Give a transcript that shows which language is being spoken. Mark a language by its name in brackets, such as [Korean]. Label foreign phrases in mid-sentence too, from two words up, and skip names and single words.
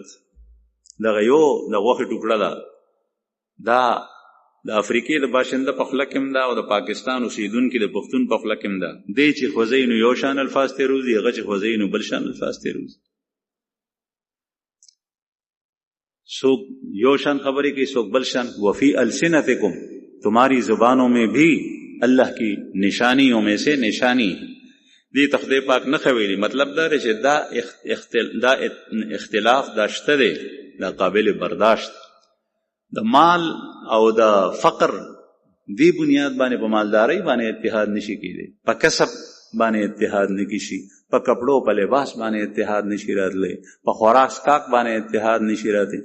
[Pashto] دغه یو د غوښې ټوکړه ده، دا د افریقې د باشنده په خوله کې هم ده او د پاکستان اوسیدونکي د پښتون په خوله کې هم ده. دی چې خوځوي نو یو شان الفاظ ترې روځي، هغه چې خوځوي نو بل شان الفاظ ترې روځي. څوک یو شان خبرې کوي، څوک بل شان. [Arabic] وفی السنتکم، [Urdu] تمہاری زبانوں میں بھی اللہ کی نشانیوں میں سے نشانی. [Pashto] دی ته خدای پاک نه خویلی، مطلب دا دی چې دا اختلاف دا شته دی، دا قابل برداشت. د مال او د فقر دی بنیاد باندې په مالدارۍ باندې اتحاد نشي کېدی، په کسب باندې اتحاد نه کیشي، په کپړو په لباس باندې اتحاد نشي راتلی، په خوراک سکاک باندې اتحاد نشي راتلی.